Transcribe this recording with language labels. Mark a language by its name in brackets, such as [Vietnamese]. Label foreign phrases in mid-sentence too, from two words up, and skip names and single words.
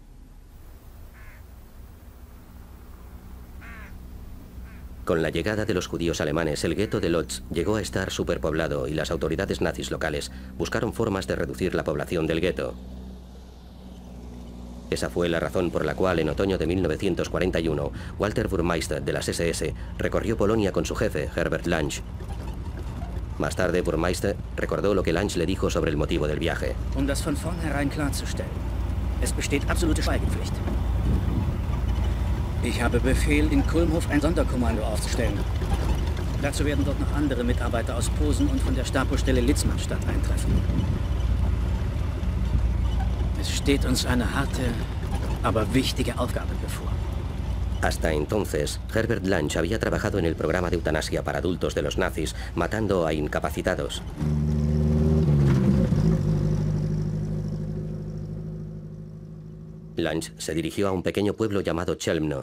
[Spanish] Con la llegada de los judíos alemanes, el gueto de Lodz llegó a estar superpoblado y las autoridades nazis locales buscaron formas de reducir la población del gueto. Esa fue la razón por la cual en otoño de 1941, Walter Burmeister de las SS recorrió Polonia con su jefe, Herbert Lange. Más tarde, Burmeister recordó lo que Lange le dijo sobre el motivo del viaje. [German] Um das von vornherein klarzustellen, es besteht absolute Schweigepflicht. Ich habe Befehl, in Kulmhof ein Sonderkommando aufzustellen. Dazu werden dort noch andere Mitarbeiter aus Posen und von der Stapostelle Litzmannstadt eintreffen. Es steht uns eine harte, aber wichtige Aufgabe bevor. [Spanish] Hasta entonces, Herbert Lange había trabajado en el programa de eutanasia para adultos de los nazis, matando a incapacitados. Lange se dirigió a un pequeño pueblo llamado Chelmno.